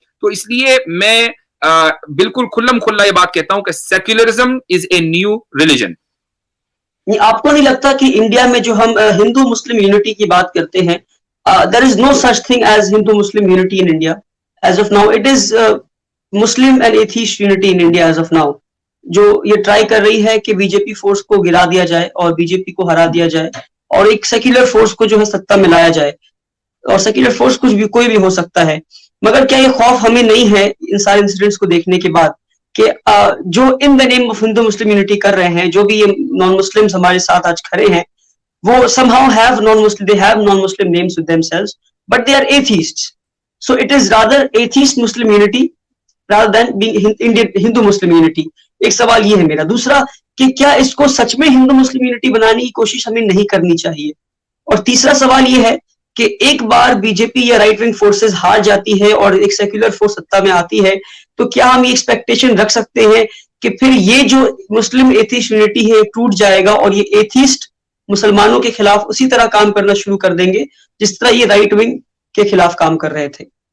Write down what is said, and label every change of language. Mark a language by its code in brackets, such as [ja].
[ur] تو اس لیے میں بالکل کھلم کھلا یہ بات کہتا ہوں کہ [en] Secularism is a new religion. [ur] آپ کو نہیں لگتا کہ انڈیا میں جو ہم ہندو مسلم یونٹی کی بات کرتے ہیں, [en] there is no such thing as Hindu Muslim unity in India as of now. It is Muslim and atheist unity in India as of now. [ur] جو یہ ٹرائی کر رہی ہے کہ بی جے پی فورس کو گرا دیا جائے اور بی جے پی کو ہرا دیا جائے, اور ایک سیکولر فورس کو جو ہے سत्ता میں لایا جائے, اور سیکولر فورس کچھ بھی کوئی بھی ہو سکتا ہے. مگر کیا یہ خوف ہمیں نہیں ہے ان سارے انسیڈنٹس کو دیکھنے کے بعد کہ جو [en] in the name of [ur] Hindu Muslim unity کر رہے ہیں, جو بھی یہ نان مسلمس ہمارے ساتھ آج کھڑے ہیں, وہ [en] somehow have non-Muslim, they have non-Muslim names with themselves, but they are atheists. So it is rather atheist Muslim unity rather than being Hindu Muslim unity. [ur] ایک سوال یہ ہے میرا. دوسرا کہ کیا اس کو سچ میں ہندو مسلم یونٹی بنانے کی کوشش ہمیں نہیں کرنی چاہیے؟ اور تیسرا سوال یہ ہے کہ ایک بار بی جے پی یا رائٹ ونگ فورسز ہار جاتی ہے اور ایک سیکولر فورس سत्ता میں آتی ہے, تو کیا ہم یہ ایکسپیکٹیشن رکھ سکتے ہیں کہ پھر یہ جو مسلم ایتھیسٹ یونٹی ہے ٹوٹ جائے گا اور یہ ایتھیسٹ مسلمانوں کے خلاف اسی طرح کام کرنا شروع کر دیں گے جس طرح یہ رائٹ ونگ کے خلاف کام کر رہے تھے؟